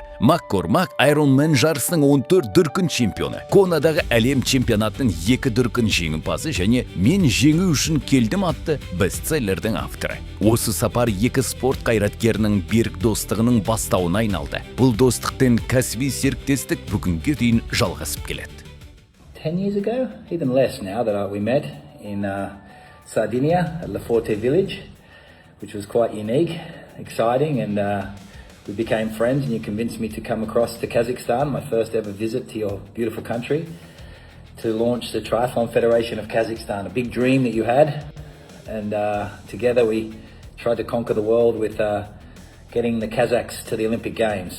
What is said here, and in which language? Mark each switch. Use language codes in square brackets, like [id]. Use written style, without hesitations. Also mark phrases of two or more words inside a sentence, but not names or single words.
[kk] Маккормак Ironman жарысының 14 дүркін чемпионы, Конадағы әлем чемпионатының 2 дүркін жеңімпазы және «Мен жеңу үшін келдім» атты бестселлердің авторы. Осы сапар екі спорт қайраткерінің берік достығының бастауына айналды. Бұл достықтың кәсіби серіктестік бүгінге дейін жалғасып келеді. [en] 10 years ago, even less now, that we met in Sardinia at Le Forte village, which was quite unique, exciting, and we became friends, and you convinced me to come across to Kazakhstan, my first ever visit to your beautiful country, to launch the Triathlon Federation of Kazakhstan, a big dream that you had, and together we tried to conquer the world with getting the Kazakhs to the Olympic Games.